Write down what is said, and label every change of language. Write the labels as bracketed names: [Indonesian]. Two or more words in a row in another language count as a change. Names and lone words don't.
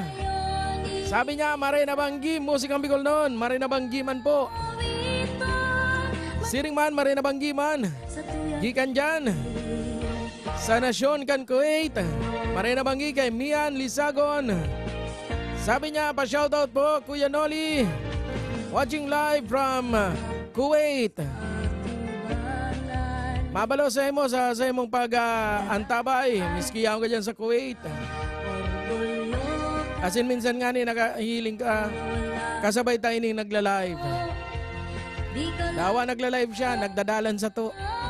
[Bikol] Sabi niya, Marina Banggi, musikang Bicol noon. Marina Banggiman po. Siringman, Marina Banggiman. Gikan dyan. Sa Nasyon kan Kuwait. Marina Banggi kay Mian Lisagon. Sabi niya, pa-shoutout po, Kuya Noli. [English] Watching live from Kuwait. [Bikol] Mabalo sa imo sa imong pag-antabay. Miski yaw ka dyan sa Kuwait. Asin minsan nga ni nakahiling ka. Kasabay tayo ni nagla-live. Dawa nagla-live siya, nagdadalan sa to.